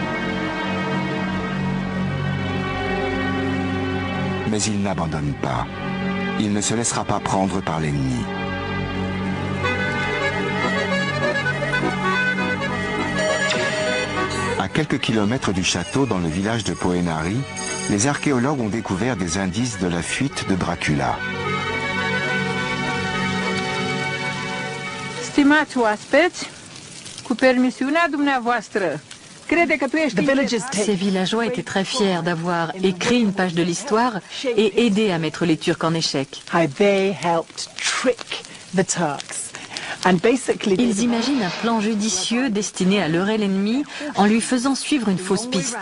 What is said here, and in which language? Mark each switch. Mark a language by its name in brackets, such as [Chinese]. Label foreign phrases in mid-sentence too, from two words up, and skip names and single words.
[French] Mais il n'abandonne pas. Il ne se laissera pas prendre par l'ennemi. quelques kilomètres du château, dans le village de Poenari, les archéologues ont découvert des indices de la fuite de Dracula. [Romanian] Stimați oaspeți, cu permisiunea dumneavoastră, crede că tu ești... [French] Ces villageois étaient très fiers d'avoir écrit une page de l'histoire et aidé à mettre les Turcs en échec. Ils imaginent un plan judicieux destiné à leurrer l'ennemi en lui faisant suivre une fausse piste.